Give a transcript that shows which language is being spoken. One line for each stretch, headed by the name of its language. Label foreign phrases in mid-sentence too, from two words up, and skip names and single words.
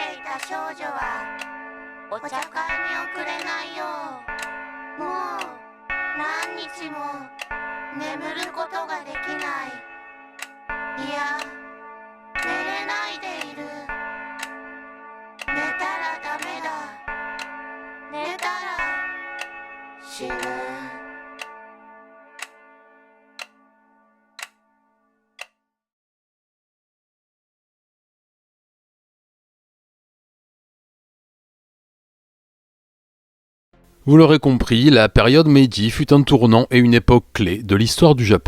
Japanese: た少女はお茶会に遅れないよう。もう何日も眠ることができない。いや、寝れないでいる。寝たらダメだ。寝たら死ぬ。
French: Vous l'aurez compris, la période Meiji fut un tournant et une époque clé de l'histoire du Japon.